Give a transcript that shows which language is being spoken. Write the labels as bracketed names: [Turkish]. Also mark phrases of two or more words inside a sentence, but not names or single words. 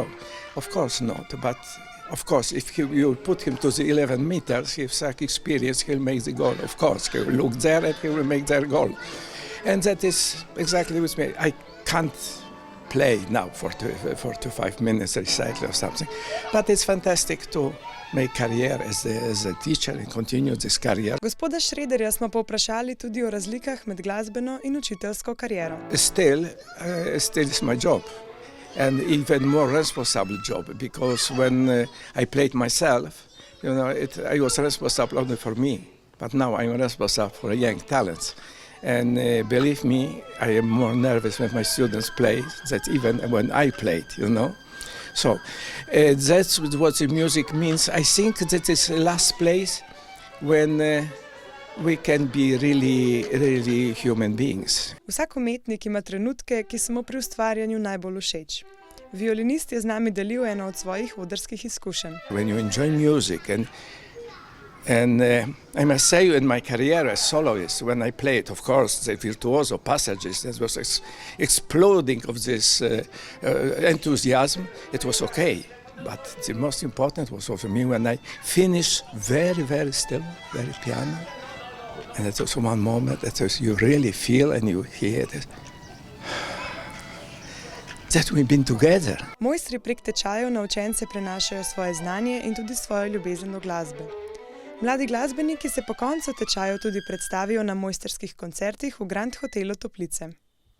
[English] Of course not, but of course if you put him to the 11 meters, he has such experience, he'll make the goal. Of course, he will look there and he will make their goal. And that is exactly with me. I can't play now for 45 minutes recital or something, but it's fantastic to make career as a teacher and continue this career. [Slovenian] Gospoda Schroederja smo povprašali tudi o razlikah med glasbeno in učiteljsko kariero. [English] Still it's my job, and even more responsible job, because when I played myself, you know, I was responsible only for me, but now I'm responsible for young talents. And believe me, I am more nervous when my students play than even when I played, you know. So that's what the music means. I think that is the last place when we can be really human beings. [Slovenian] Vsak umetnik ima trenutke, ki so mu pri ustvarjanju najbolj všeč. Violinist je z nami delil eno od svojih odrskih izkušenj. [English] When you enjoy music and I must say in my career as soloist, when I played, of course, the virtuoso passages, that was exploding of this enthusiasm, it was okay. But the most important was for me when I finished very still, very piano. And it was one moment that you really feel and you hear that we've been together. [Slovenian] Mojstri prek tečajev na učence prenašajo svoje znanje in tudi svojo ljubezen do glasbe. Mladi glasbeniki se po koncu tečajev tudi predstavijo na mojstrskih koncertih v Grand Hotelu Toplice.